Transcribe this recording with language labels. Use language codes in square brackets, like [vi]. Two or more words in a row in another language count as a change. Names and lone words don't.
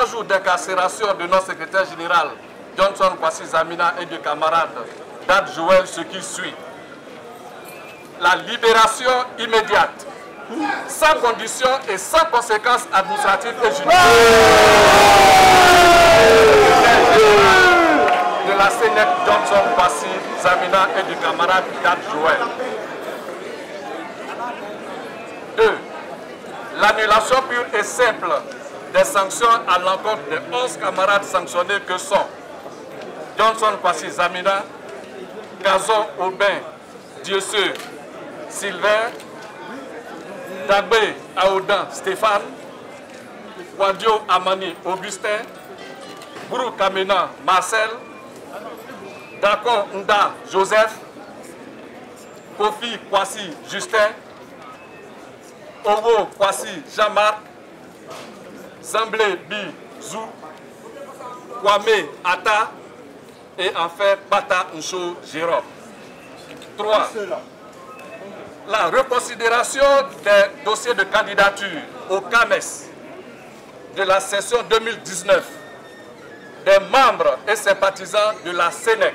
[fr] jours d'incarcération de notre secrétaire général Johnson Kwasi Zamina et du camarade Dad Joël, ce qui suit, la libération immédiate, sans condition et sans conséquences administratives et judiciaires de la Sénèque Johnson Kwasi Zamina et du camarade Dad Joël. 2. L'annulation pure et simple des sanctions à l'encontre des 11 camarades sanctionnés que sont Johnson Kwasi Zamina, Gazon Aubin Dieusseux Sylvain, Dagbe Aoudan Stéphane, Wadio Amani Augustin, Brou Kamena Marcel, Dakon Nda Joseph, Kofi Kwasi Justin, Owo Kwasi Jean-Marc, Zamblé Bi Zou, Kwame Ata et enfin Bata Ncho Jérôme. 3. La reconsidération des dossiers de candidature au CAMES de la session 2019 des membres et sympathisants de la Sénèque.